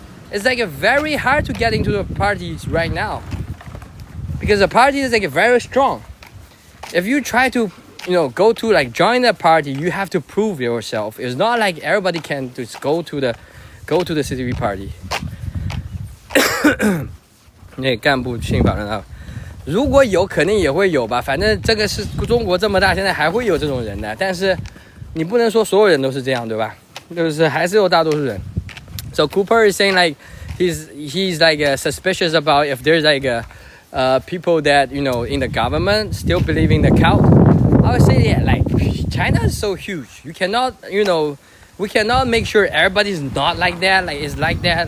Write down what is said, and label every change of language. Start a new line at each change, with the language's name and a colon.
English: It's like very hard to get into the parties right now. Because the party is like very strong. If you try to, you know, go to like join the party, you have to prove yourself. It's not like everybody can just go to the CCP party.
Chinese: 那干部信法人啊，如果有可能也会有吧，反正这个是中国这么大，现在还会有这种人的，但是你不能说所有人都是这样，对吧？就是还是有大多数人。
English: So Cooper is saying like he's like suspicious about if there's like people that, you know, in the government still believe in the cult. I would say, yeah, like China is so huge. You cannot, we cannot make sure everybody's not like that. Like it's like that.